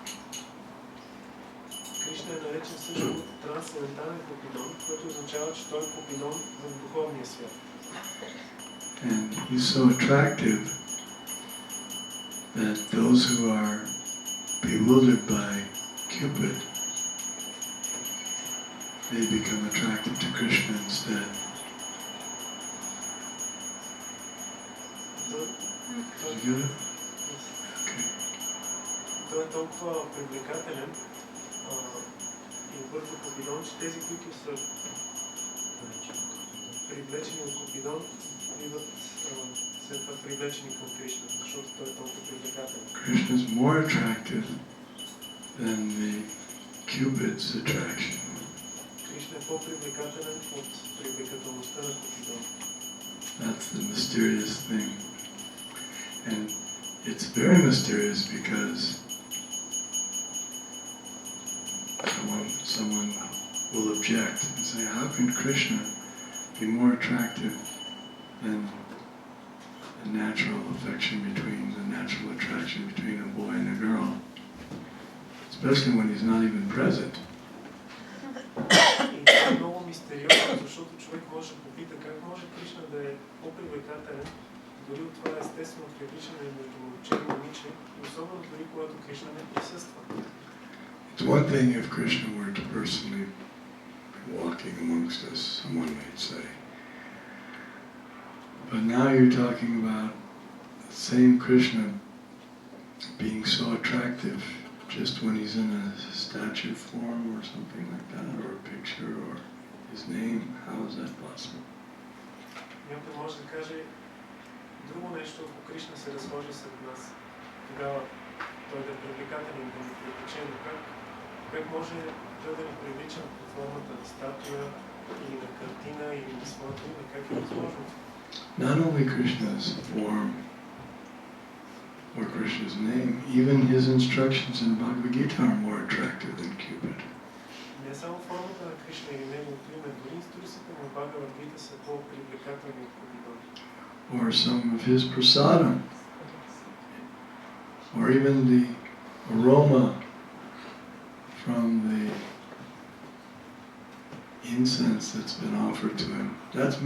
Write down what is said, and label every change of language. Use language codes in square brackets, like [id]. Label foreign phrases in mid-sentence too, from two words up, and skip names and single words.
[bg] Кришна е наречен също трансцендентален Купидон, което означава, че той е Купидон в духовния свят. [en] And he's so attractive that those who are bewildered by Cupid, they become attracted to Krishna instead. Did you get it? Okay. [bg] Той е толкова привлекателен и обърква Купидон, че тези, които са привлечени от Купидон, биват след това привлечени към Кришна, защото той е толкова привлекателен. [en] Krishna is more attractive than the Cupid's attraction. [bg] Кришна е по-привлекателен от привлекателността на Купидон. [en] That's the mysterious thing. And it's very mysterious because someone will object and say, how can Krishna be more attractive than the natural attraction between a boy and a girl? Especially when he's not even present. [bg] И това е много мистериозно, защото човек може да попита как може Кришна да е по-привлекателен, дори от това естествено привличане между момче и момиче, и особено дори когато Кришна не присъства. [en] It's one thing if Krishna were to personally be walking amongst us, someone might say. But now you're talking about the same Krishna being so attractive just when he's in a statue form or something like that, or a picture, or his name. How is that possible? [bg] Някой може да каже друго нещо, ако Кришна се разхожда сред нас. Тогава той да е привлекателен, да ни привлече, но как може той да ни привлича под формата на статуя или на картина или на своето име? Как е възможно? [en] Not only Krishna's form or Krishna's name, even his instructions in Bhagavad Gita are more attractive than Cupid. [bg] Не само формата на Кришна или неговото име, дори инструкциите на Бхагавад Гита са по-привлекателни от Купидон. [en] Or some of his prasadam, or even the aroma from the incense that's been offered to him.